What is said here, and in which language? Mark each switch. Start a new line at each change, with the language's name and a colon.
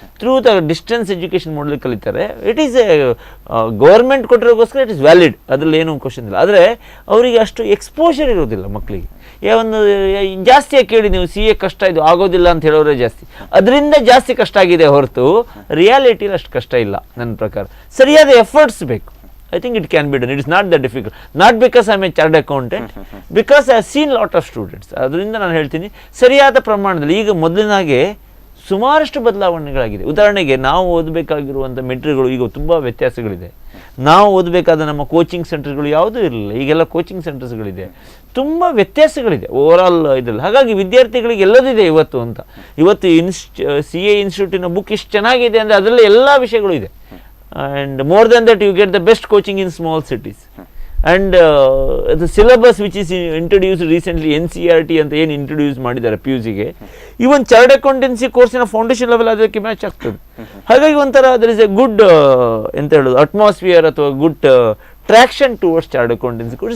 Kannada: Through the distance education ಮಾಡಲಿಕ್ಕೆ ಕಲಿತಾರೆ.
English: it is a government
Kannada: ಕೊಟ್ಟಿರೋಗೋಸ್ಕರ
English: it is valid,
Kannada: ಅದರಲ್ಲಿ ಏನೂ ಕ್ವಶನ್ ಇಲ್ಲ. ಆದರೆ ಅವರಿಗೆ ಅಷ್ಟು ಎಕ್ಸ್ಪೋಷರ್ ಇರೋದಿಲ್ಲ ಮಕ್ಕಳಿಗೆ. ಒಂದು ಜಾಸ್ತಿಯಾಗಿ ಕೇಳಿ ನೀವು CA ಕಷ್ಟ, ಇದು ಆಗೋದಿಲ್ಲ ಅಂತ ಹೇಳೋರೇ ಜಾಸ್ತಿ. ಅದರಿಂದ ಜಾಸ್ತಿ ಕಷ್ಟ ಆಗಿದೆ ಹೊರತು ರಿಯಾಲಿಟಿಲಿ ಅಷ್ಟು ಕಷ್ಟ ಇಲ್ಲ ನನ್ನ ಪ್ರಕಾರ. ಸರಿಯಾದ ಎಫರ್ಟ್ಸ್ ಬೇಕು.
English: I think it can be done. It is not that difficult. Not because I am a chartered accountant, because I have seen lot of students.
Kannada: ಅದರಿಂದ ನಾನು ಹೇಳ್ತೀನಿ, ಸರಿಯಾದ ಪ್ರಮಾಣದಲ್ಲಿ ಈಗ ಮೊದಲಿನಾಗೆ ಸುಮಾರಷ್ಟು ಬದಲಾವಣೆಗಳಾಗಿದೆ. ಉದಾಹರಣೆಗೆ ನಾವು ಓದಬೇಕಾಗಿರುವಂಥ ಮೆಟೀರಿಯಲ್ಗಳು ಈಗ ತುಂಬ ವ್ಯತ್ಯಾಸಗಳಿದೆ. ನಾವು ಓದಬೇಕಾದ ನಮ್ಮ ಕೋಚಿಂಗ್ ಸೆಂಟರ್ಗಳು ಯಾವುದೂ ಇರಲಿಲ್ಲ, ಈಗೆಲ್ಲ ಕೋಚಿಂಗ್ ಸೆಂಟರ್ಸ್ಗಳಿದೆ. ತುಂಬ ವ್ಯತ್ಯಾಸಗಳಿದೆ ಓವರಾಲ್ ಇದರಲ್ಲಿ. ಹಾಗಾಗಿ ವಿದ್ಯಾರ್ಥಿಗಳಿಗೆ ಎಲ್ಲದಿದೆ ಇವತ್ತು ಅಂತ. ಇವತ್ತು CA ಇನ್ಸ್ಟಿಟ್ಯೂಟಿನ ಬುಕ್ ಇಷ್ಟು ಚೆನ್ನಾಗಿದೆ ಅಂದರೆ ಅದರಲ್ಲಿ ಎಲ್ಲ ವಿಷಯಗಳು ಇದೆ.
English: And more than that, you get the best coaching in small cities. And the syllabus which is introduced recently,
Kannada: NCERT ಅಂತ ಏನು ಇಂಟ್ರೊಡ್ಯೂಸ್ ಮಾಡಿದ್ದಾರೆ PUCಗೆ, even chartered accountancy ಕೋರ್ಸಿನ foundation level ಅದಕ್ಕೆ ಮ್ಯಾಚ್ ಆಗ್ತದೆ. ಹಾಗಾಗಿ ಒಂಥರ
English: there is a good
Kannada: ಎಂತ ಹೇಳೋದು
English: Atmosphere ಅಥವಾ good traction towards chartered accountancy course.